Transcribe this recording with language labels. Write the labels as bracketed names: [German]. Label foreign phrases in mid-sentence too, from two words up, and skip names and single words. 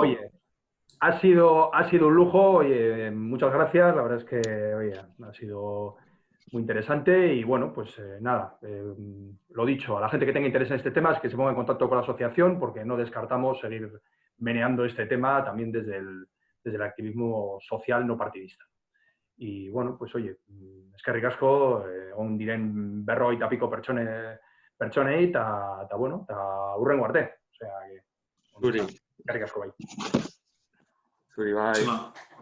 [Spanish] Oye, ha sido un lujo, oye, muchas gracias, la verdad es que oye, ha sido muy interesante y bueno, pues nada, lo dicho, a la gente que tenga interés en este tema es que se ponga en contacto con la asociación porque no descartamos seguir meneando este tema también desde el activismo social no partidista. Y bueno, pues oye, [Basque] eskerrik asko, on diren 50 piko pertsonei, eta bueno, eta hurrengo arte. [Spanish] O sea, que, [Basque] eskerrik asko bai. Zuri bai.